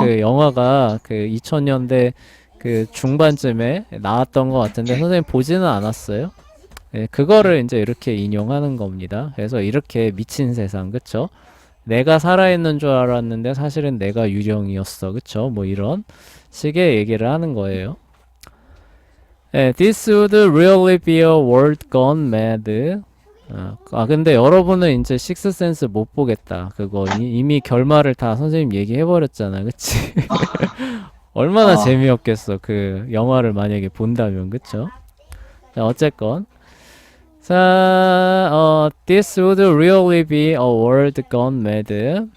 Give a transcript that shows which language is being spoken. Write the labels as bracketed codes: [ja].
[ko] 그 영화가 그 2000년대 그 중반쯤에 나왔던 것 같은데 선생님 보지는 않았어요? 예, 그거를 이제 이렇게 인용하는 겁니다. 그래서 이렇게 미친 세상, 그쵸? 내가 살아있는 줄 알았는데 사실은 내가 유령이었어, 그쵸? 뭐 이런 식의 얘기를 하는 거예요. [en] 예, This would really be a world gone mad. [ko] 근데 여러분은 이제 식스센스 못 보겠다. 그거 이미 결말을 다 선생님 얘기해버렸잖아, 그치? 얼마나 아, 재미없겠어, 그 영화를 만약에 본다면, 그쵸? 자, 어쨌건. [en] 자, this would really be a world gone mad.